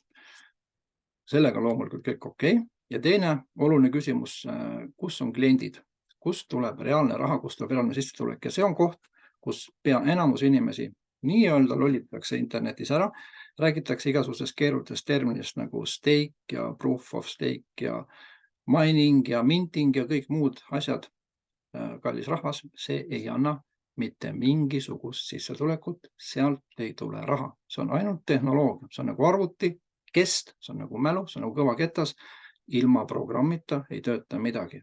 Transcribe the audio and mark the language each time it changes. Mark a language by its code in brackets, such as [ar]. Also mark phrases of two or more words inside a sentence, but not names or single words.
[et] Sellega loomulikult kõik okei. Ja teine oluline küsimus, kus on kliendid, kust tuleb reaalne raha, kust tuleb reaalne sissetulek ja see on koht, kus pea enamus inimesi nii-öelda lollitatakse internetis ära, räägitakse igasugusest keerulistest terminist nagu stake ja [en] proof of stake [et] ja mining ja minting ja kõik muud asjad. Kallis rahvas, see ei anna mitte mingisugust sissetulekut, sealt ei tule raha. See on ainult tehnoloogia, see on nagu arvuti, kest, see on nagu mälu, see on nagu kõva ketas, ilma programmita ei tööta midagi.